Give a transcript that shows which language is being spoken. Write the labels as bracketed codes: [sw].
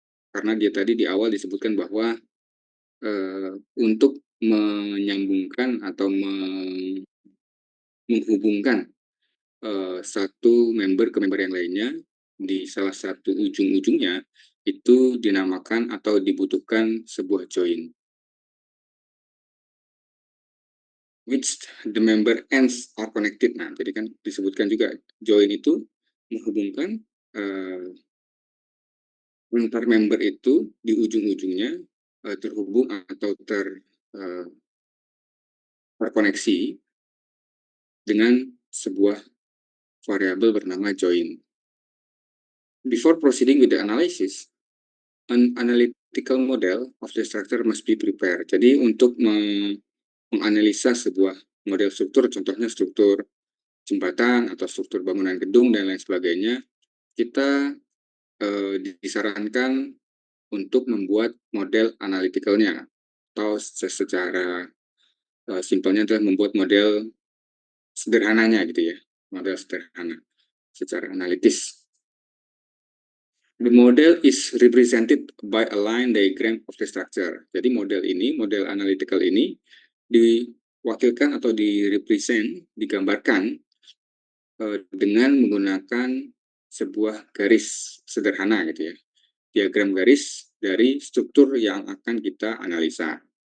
[id] Karena dia tadi di awal disebutkan bahwa untuk menyambungkan atau menghubungkan satu member ke member yang lainnya di salah satu ujung-ujungnya itu dinamakan atau dibutuhkan sebuah join. [en] Which the member ends are connected. [id] Nah, jadi kan disebutkan juga join itu menghubungkan antar member itu di ujung-ujungnya terhubung atau terkoneksi dengan sebuah variabel bernama join. [en] Before proceeding with the analysis, an analytical model of the structure must be prepared. [id] Jadi untuk menganalisa sebuah model struktur, contohnya struktur jembatan atau struktur bangunan gedung dan lain sebagainya, kita disarankan untuk membuat model analyticalnya, atau secara simpelnya adalah membuat model sederhananya gitu ya, model sederhana secara analitis. [en] The model is represented by a line diagram of the structure. [id] Jadi model ini, model analytical ini diwakilkan atau direpresent, digambarkan dengan menggunakan sebuah garis sederhana gitu ya, diagram garis dari struktur yang akan kita analisa.